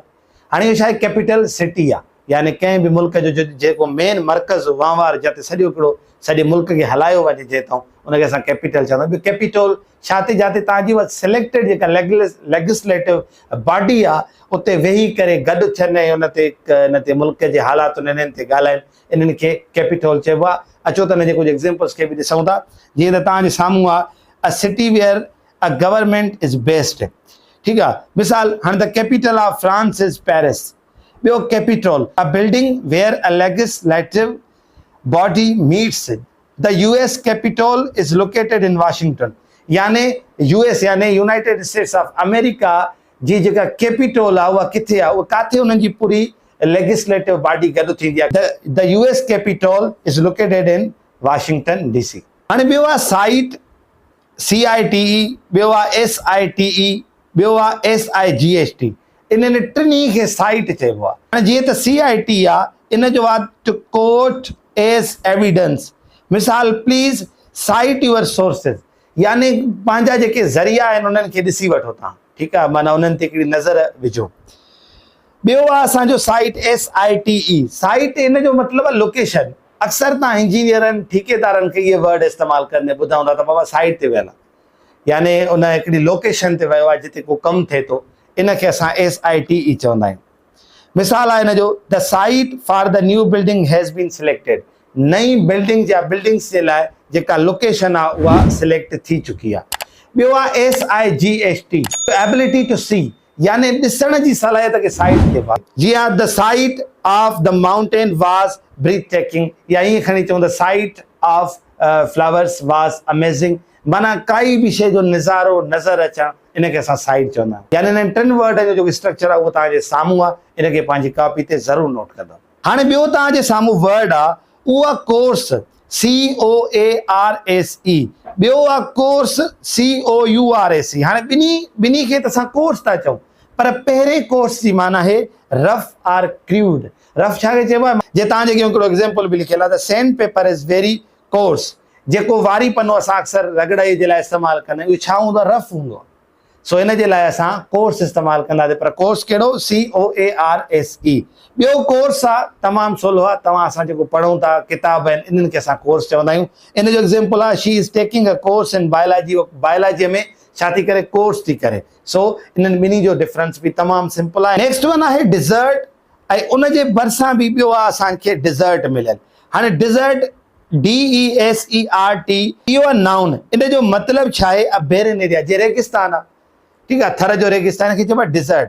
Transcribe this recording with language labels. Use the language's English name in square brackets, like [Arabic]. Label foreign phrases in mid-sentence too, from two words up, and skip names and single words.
[Sindhi] हाणे इहो छा आहे, [English] capital city [Sindhi] आहे, यानी कंहिं बि मुल्क जो जेको मेन मर्कज़ वहिंवार जिते सॼो हिकिड़ो सॼे मुल्क खे हलायो वञे जे तां, उनखे असां कैपिटल चवंदा आहियूं। कैपिटोल छाते जिते तव्हांजी उहा सिलेक्टेड जेका [English] legislative body [Sindhi] आहे उते वेही करे गॾु थियनि ऐं इन ते मुल्क जे हालातुनि इन्हनि ते ॻाल्हाइनि, इन्हनि खे कैपिटोल चइबो आहे। अचो त हिन जे कुझु एग्ज़ाम्पल्स खे बि ॾिसूं था। जीअं त तव्हांजे साम्हूं आहे [English] a city where a government is based, [Sindhi] ठीकु आहे। मिसाल हाणे [English] the capital of France is Paris. ॿियो capitol a building where a legislative body meets it. The US Capitol is located in Washington. [Sindhi] यानी US यानी यूनाइटेड स्टेट्स ऑफ अमेरिका जी जेका कैपिटोल आहे उहा किथे आहे, उहा काथे उन्हनि जी पूरी [English] legislative body [Sindhi] गॾु थींदी आहे। [English] the US Capitol is located in Washington DC. [Sindhi] हाणे ॿियो आहे साइट, CITE, ॿियो आहे SITE, ॿियो आहे SIGHT। इन्हनि टिनी खे साइट चइबो आहे। हाणे जीअं त CIT आहे, इन जो आहे [English] to court as evidence. [Sindhi] मिसाल [English] please cite your sources, [Sindhi] यानी पंहिंजा जेके ज़रिया आहिनि उन्हनि खे ॾिसी वठो तव्हां, ठीकु आहे, माना उन्हनि ते हिकिड़ी नज़र विझो। ॿियो आहे असांजो साइट SITE। साइट इन जो मतिलबु आहे लोकेशन। अक्सर तव्हां इंजीनियरनि ठेकेदारनि खे इहे वर्ड इस्तेमालु करने ॿुधा हूंदा त बाबा साइट ते वियल आहे, यानी उन हिकिड़ी लोकेशन ते वियो आहे जिते को कमु थिए थो, इनखे असां SITE चवंदा आहियूं। मिसाल आहे हिन जो [English] the site for the new building has been selected. [Sindhi] नई बिल्डिंग या बिल्डिंग्स जे लाइ जेका लोकेशन आहे उहा सिलेक्ट थी चुकी आहे। ॿियो आहे [English] SIGHT, ability to see, [Sindhi] यानी ॾिसण जी सलाहियत खे साइट चइबो आहे। [English] जीअं the sight of the mountain was breath taking, [Sindhi] या ईअं खणी चऊं [English] the sight of flowers was amazing, [Sindhi] माना काई बि शइ जो नज़ारो नज़र अचणु, इनखे असां साइट चवंदा आहियूं। यानी इन्हनि टिनि वर्ड जो जेको स्ट्रक्चर आहे उहो तव्हांजे साम्हूं आहे, इनखे पंहिंजी कॉपी ते ज़रूरु नोट कंदो। हाणे ॿियो तव्हांजे साम्हूं वर्ड आहे उहा कोर्स, COARSE। ॿियो आहे कोर्स COURSE। हाणे ॿिन्ही खे त असां कोर्स था चऊं, पर पहिरें कोर्स जी माना आहे [English] rough or crude. [Sindhi] रफ छा खे चइबो आहे, जे तव्हांजे हिकिड़ो एग्ज़ाम्पल बि लिखियलु आहे, [English] the sand paper is very coarse. [Sindhi] जेको वारी पनो असां अक्सर रगड़ाई जे लाइ इस्तेमालु कंदा आहियूं, उहो छा हूंदो आहे, रफ हूंदो आहे। सो इन जे लाइ असां कोर्स इस्तेमालु कंदासीं, पर कोर्स कहिड़ो, COARSE। ॿियो कोर्स आहे तमामु सवलो आहे, तव्हां असां जेको पढ़ूं था किताब आहिनि, इन्हनि खे असां कोर्स चवंदा आहियूं। इन जो एग्ज़ाम्पल आहे [English] she is taking a course in biology. [Sindhi] बायोलॉजीअ में छा थी करे, कोर्स थी करे। सो इन्हनि ॿिन्ही जो डिफरेंस बि तमामु सिंपल आहे। [English] next one [Sindhi] आहे डिज़र्ट, ऐं उन जे भरिसां बि ॿियो आहे असांखे डिज़र्ट मिलियल। हाणे डिज़र्ट DESERT, इहो आहे नाउन। इन जो मतिलबु छा आहे, [English] a barren area, [Sindhi] जे रेगिस्तान आहे, ठीकु आहे, थर जो रेगिस्तान खे चइबो आहे डिज़र्ट।